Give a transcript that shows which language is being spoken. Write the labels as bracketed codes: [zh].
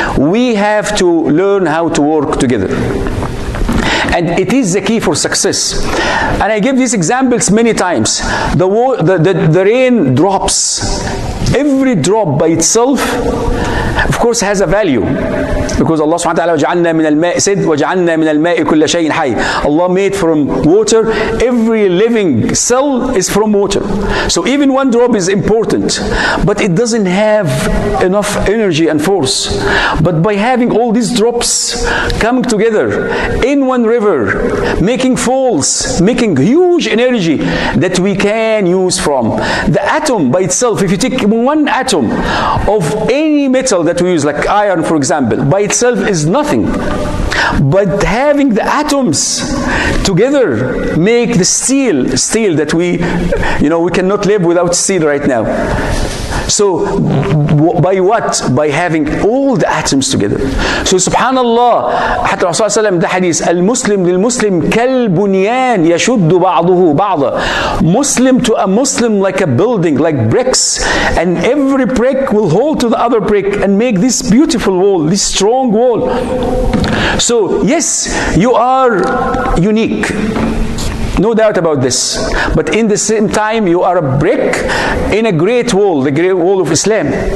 [en] We have to learn how to work together. And it is the key for success. And I give these examples many times. The rain drops. Every drop by itself, of course, has a value. Because [ar] Allah subhanahu wa ta'ala وَجَعَلْنَا مِنَ الْمَاءِ [en] said [ar] وَجَعَلْنَا مِنَ الْمَاءِ كُلَّ شَيْءٍ حَيٍّ. [en] Allah made from water, every living cell is from water. So even one drop is important, but it doesn't have enough energy and force. But by having all these drops coming together in one river, making falls, making huge energy that we can use from. The atom by itself, if you take one atom of any metal that we use, like iron for example, by itself is nothing. But having the atoms together make the steel that we cannot live without steel right now. So by what? By having all the atoms together. So [ar] subhanallah, حتى الرسول صلى الله عليه وسلم ده حديث المسلم للمسلم كالبنيان يشد بعضه بعضا. [en] Muslim to a Muslim like a building, like bricks, and every brick will hold to the other brick and make this beautiful wall, this strong wall. So yes, you are unique, no doubt about this, but in the same time you are a brick in a great wall, the great wall of Islam.